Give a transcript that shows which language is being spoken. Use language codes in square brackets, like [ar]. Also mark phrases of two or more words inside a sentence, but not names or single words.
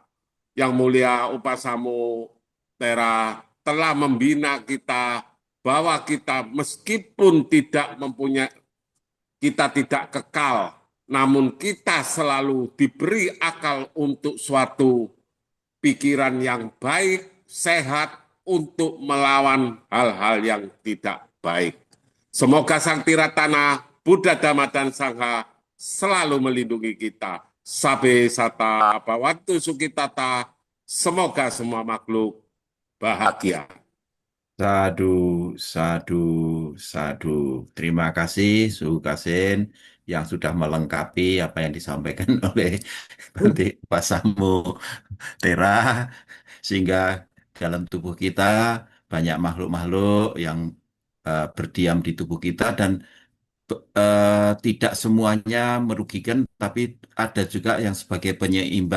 [id] Yang mulia Upasamo Tera telah membina kita bahwa kita meskipun tidak mempunyai, kita tidak kekal, namun kita selalu diberi akal untuk suatu pikiran yang baik, sehat, untuk melawan hal-hal yang tidak baik. Semoga Sang Tiratana, Buddha, Dhamma, dan Sangha selalu melindungi kita. [pi] Sabe sata bhavantu sukitata, [id] semoga semua makhluk bahagia. [pi] Sadu, sadu, sadu. [id] Terima kasih Suhu Kasin yang sudah melengkapi apa yang disampaikan oleh Bante Pasamu Tera, sehingga dalam tubuh kita banyak makhluk-makhluk yang berdiam di tubuh kita dan tidak semuanya merugikan, tapi ada juga yang sebagai penyeimbang.